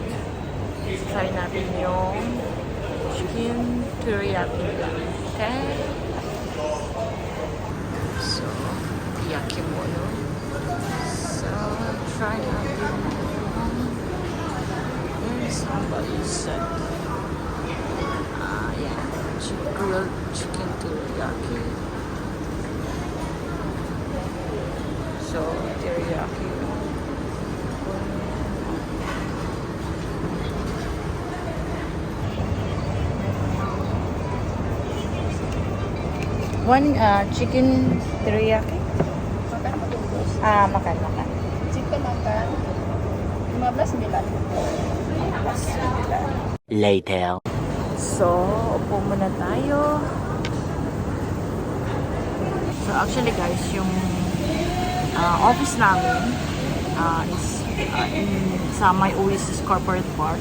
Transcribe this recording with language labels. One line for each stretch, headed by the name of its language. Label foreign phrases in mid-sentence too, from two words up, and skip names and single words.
Filipino: Try natin yung chicken teriyaki.
English: Okay? So, Yakimono.
Filipino: So, try natin yung
English: somebody said grilled chicken teriyaki. So, teriyaki. One chicken teriyaki.
Indonesian: Makan apa tuh, Bos? Makan. Chicken makan 15.9. 15.9.
English: Later.
Filipino: So, upo muna tayo.
English: So, actually guys,
Filipino: yung office namin is sa May Oasis Corporate Park.